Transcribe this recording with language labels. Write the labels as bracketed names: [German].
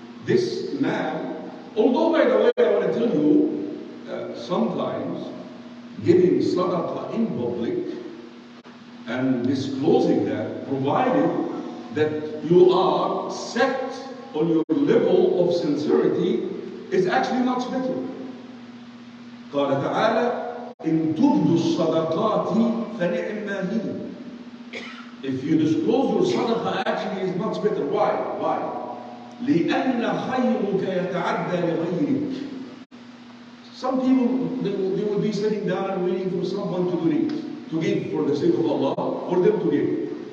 [English] This man, although by the way, I want to tell you, sometimes giving sadaqah in public and disclosing that, provided that you are set on your level of sincerity, is actually much better. [Arabic] قال تعالى إن تبدوا الصدقات فنعما هي. [English] If you disclose your sadaqah, actually is much better. Why? [Arabic] لأن خيرك يتعدى لغيرك. [English] Some people, they will be sitting down and waiting for someone to donate, to give for the sake of Allah, for them to give.